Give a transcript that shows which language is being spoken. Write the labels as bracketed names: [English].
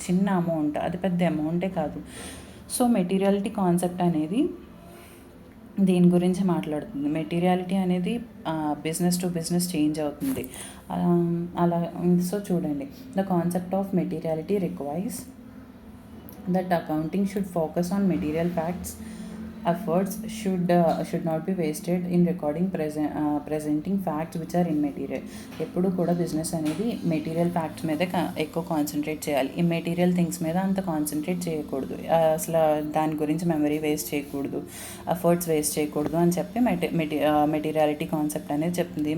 [Telugu] చిన్న అమౌంట్, అది పెద్ద అమౌంటే కాదు. సో మెటీరియాలిటీ కాన్సెప్ట్ అనేది దీని గురించి మాట్లాడుతుంది. మెటీరియాలిటీ అనేది బిజినెస్ టు బిజినెస్ చేంజ్ అవుతుంది. అలా సో చూడండి, [English] The concept of materiality requires that accounting should focus on material facts. Efforts should not be wasted in presenting facts which are immaterial. [Telugu] ఎప్పుడు కూడా బిజినెస్ అనేది మెటీరియల్ ఫ్యాక్ట్స్ మీద ఎక్కువ concentrate చేయాలి. Immaterial things మీద అంత కాన్సన్ట్రేట్ చేయకూడదు. అసలు దాని గురించి మెమరీ వేస్ట్ చేయకూడదు, ఎఫర్ట్స్ వేస్ట్ చేయకూడదు అని చెప్పి మెటీరియాలిటీ కాన్సెప్ట్ అనేది చెప్తుంది.